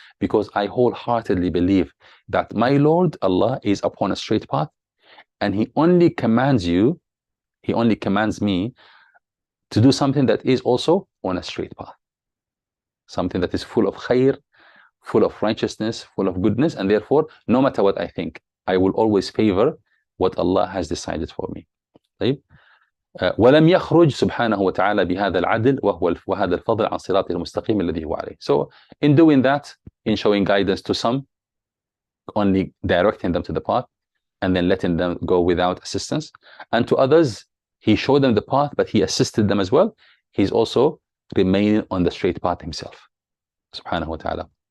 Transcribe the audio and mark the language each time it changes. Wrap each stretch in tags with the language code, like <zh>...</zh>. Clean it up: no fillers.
<en>Because I wholeheartedly believe that my Lord, Allah, is upon a straight path, and He only commands you, He only commands me to do something that is also on a straight path. Something that is full of khair, full of righteousness, full of goodness, and therefore, no matter what I think, I will always favor what Allah has decided for me.</en> <ar>طيب. ولم يخرج سبحانه وتعالى بهذا العدل وهذا الفضل عن صراط المستقيم الذي هو عليه.</ar> <en>So in doing that, in showing guidance to some, only directing them to the path and then letting them go without assistance, and to others He showed them the path, but He assisted them as well. He's also remaining on the straight path Himself, subhanahu wa ta'ala.</en>